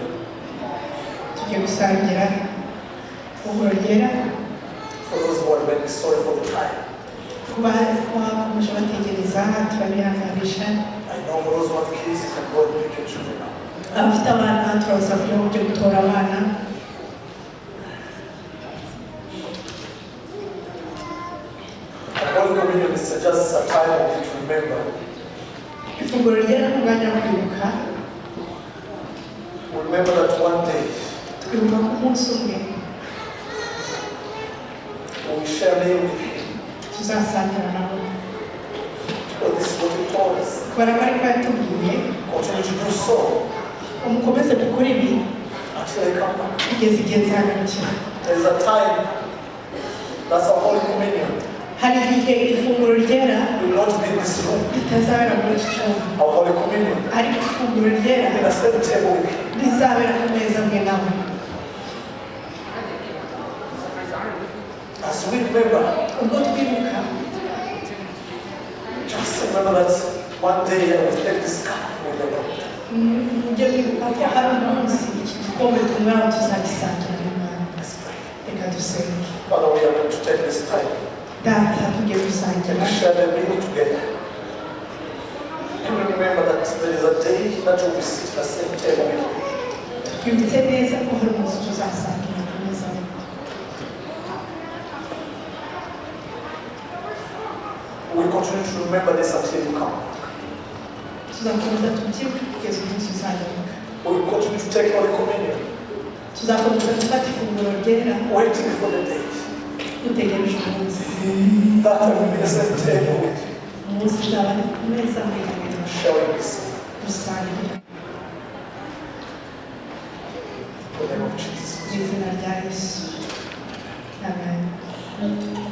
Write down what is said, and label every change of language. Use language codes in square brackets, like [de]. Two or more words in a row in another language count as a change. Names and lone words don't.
[rw] tugiye gusangira ifunguro ryera [en] For those who are very sorry for the time. [rw] kuba bakomeje bategereza turabihanganisha. [en] I know for those who have kids, you can go and pick your children up. [rw] abafite abana turabasaba kugira ngo ujye gutora abana. [en] Holy Communion is just a time of you to remember. [rw] ifunguro ryera ni umwanya wo kwibuka. [en] Remember that one day [rw] twibuka ku munsi umwe [en] we share meal with you. [rw] tuzasangira nabo. [en] But this is what he told us. [rw] kubera ko ariko yatubwiye [en] Continue to do so [rw] umukomeze gukora ibi [en] until I come back. [rw] kugeza igihe nzagarukira. [en] There is a time. That's our Holy Communion. [rw] hari igihe ifunguro ryera [en] We will not be in this room. [rw] ritazabera muri iki cyumba, [en] Our Holy Communion. [rw] ariko ifunguro ryera [en] In a same table with you. [rw] rizabera ku meza amwe nawe. [en] As we remember, [rw] ubwo twibuka [en] just remember that one day I will take this cup with the Lord. [rw] mujye mwibuka ko hari umunsi iki gikombe tumwaho tuzagisangira n'Imana. [en] Let's pray. [rw] reka dusenge. [en] Father, we are going to take this time [rw] data tugiye gusangira [en] and share the meal together. And remember that there is a day that we will sit at the same table with you. [rw] twibutse neza ko hari umunsi tuzasangira ku meza amwe. [en] We will continue to remember this until you come. [rw] tuzakomeza tubyibuke kugeza umunsi uzagaruka. [en] We will continue to take Holy Communion, [rw] tuzakomeza gufata ifunguro ryera [en] waiting for the day [rw] dutegereje umunsi. [en] that I will be at the same table with you, [rw] umunsi uzaba ari ku meza amwe nawe [en] sharing this meal. [rw] dusangira. [en] In the name of Jesus. [rw] mu izina rya Yesu. Amen.